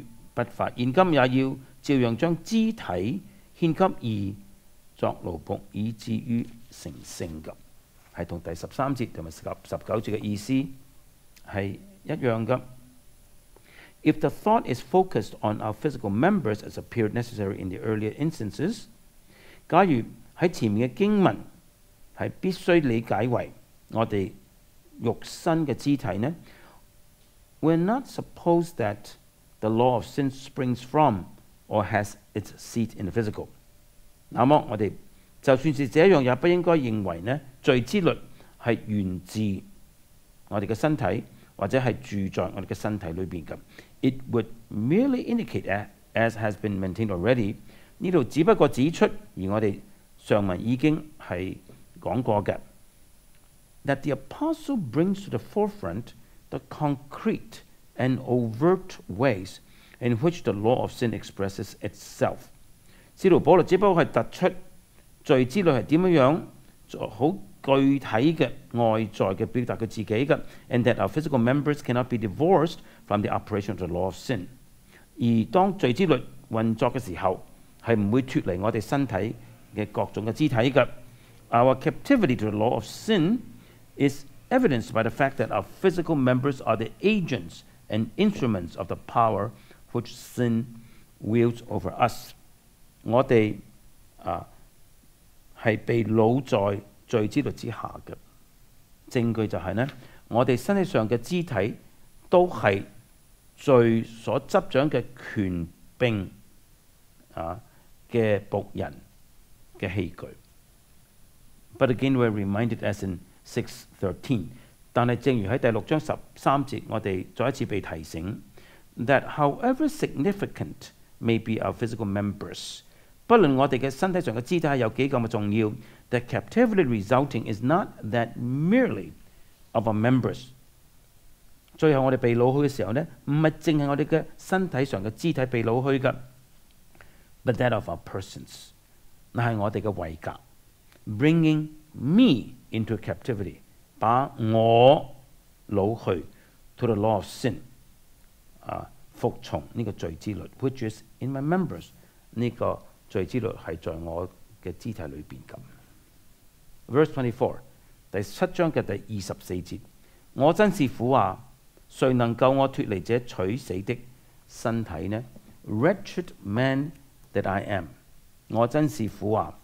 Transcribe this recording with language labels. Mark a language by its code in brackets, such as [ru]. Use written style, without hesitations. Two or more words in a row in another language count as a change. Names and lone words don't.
[yue] 不法，現今也要照樣將肢體獻給義作奴僕，以至於成聖嘅，係同第13節同埋19節嘅意思係一樣嘅。 [en] If the thought is focused on our physical members as appeared necessary in the earlier instances， [yue] 假如喺前面嘅經文係必須理解為我哋肉身嘅肢體呢， [en] we're not supposed that the law of sin springs from or has its seat in the physical。 [yue] 那麼我哋就算是這樣，也不應該認為呢罪之律係源自我哋嘅身體，或者係住在我哋嘅身體裏邊嘅。 [en] It would merely indicate, as has been maintained already， [yue] 呢度只不過指出，而我哋上文已經係講過嘅 [en] ，that the apostle brings to the forefront the concrete and overt ways in which the law of sin expresses itself。 [yue] 使徒保羅只不過係突出罪之律係點樣好具體嘅外在嘅表達佢自己嘅 [en] ，and that our physical members cannot be divorced from the operation of the law of sin。 [yue] 而當罪之律運作嘅時候，係唔會脫離我哋身體嘅各種嘅肢體嘅。 [en] Our captivity to the law of sin is evidenced by the fact that our physical members are the agents and instruments of the power which sin wields over us。 [yue] 我哋係被擄在罪之律之下嘅。證據就係呢，我哋身體上嘅肢體都係罪所執掌嘅權柄嘅僕人嘅器具。 [en] But again we're reminded as in 6:13， [yue] 但係正如喺第6章13節，我哋再一次被提醒 [en] that however significant may be our physical members， [yue] 不論我哋嘅身體上嘅肢體係有幾咁嘅重要， [en] the captivity resulting is not that merely of our members。 [yue] 最後我哋被擄去嘅時候呢，唔係淨係我哋嘅身體上嘅肢體被擄去嘅 [en] ，but that of our persons， [yue] 那係我哋嘅位格 ， [en] bringing me into captivity， [yue] 把我擄去 [en] to the law of sin， [yue] 服從呢個罪之律 ， [en] which is in my members， [yue] 呢個罪之律係在我嘅肢體裏邊咁。Verse 24， 第7章嘅第24節，我真是苦啊！誰能救我脱離這取死的身體呢 ？ [en] Wretched man that I am， [yue] 我真是苦啊！